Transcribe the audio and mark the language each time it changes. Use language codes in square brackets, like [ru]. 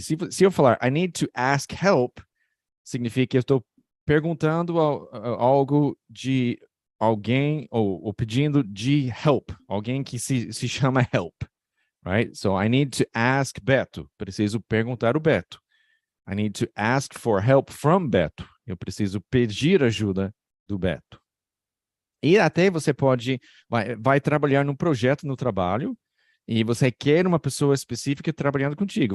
[pt] Se eu falar, [en] I need to ask help, [pt] significa que eu estou perguntando algo de alguém, ou pedindo de help. Alguém que se chama help. [en] Right? So, I need to ask Beto. [pt] Preciso perguntar o Beto. [en] I need to ask for help from Beto. [pt] Eu preciso pedir ajuda do Beto. E até você vai trabalhar num projeto no trabalho e você quer uma pessoa específica trabalhando contigo.